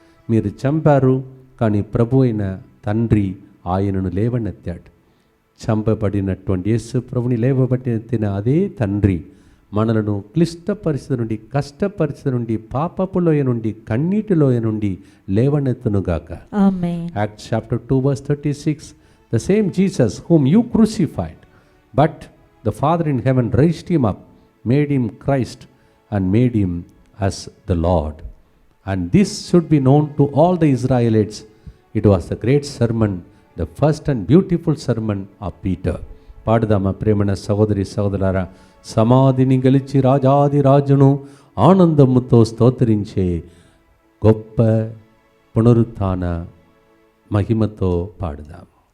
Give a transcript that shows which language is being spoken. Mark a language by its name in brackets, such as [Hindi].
[Telugu] మీరు చంపారు, కానీ ప్రభు అయిన తండ్రి ఆయనను లేవనెత్తాడు. చంపబడినటువంటి యేసు ప్రభుని లేవబెట్టిన అదే తండ్రి మనలను క్లిష్ట పరిస్థితి నుండి, కష్ట పరిస్థితి నుండి, పాపపు లోయ నుండి, కన్నీటి లోయ నుండి లేవనెత్తునుగాక. ఆమేన్. [English] Acts chapter 2 verse 36. The same Jesus whom you crucified, but the Father in heaven raised him up, made him Christ, and made him as the Lord. And this should be known to all the Israelites. It was the great sermon, the first and beautiful sermon of Peter. [Telugu] పాడుదామా ప్రేమన సహోదరి సహోదరులారా. సమాధిని గెలిచి రాజాది రాజును ఆనందముతో స్తోత్రించే గొప్ప పునరుత్థాన మహిమతో పాడుదాం.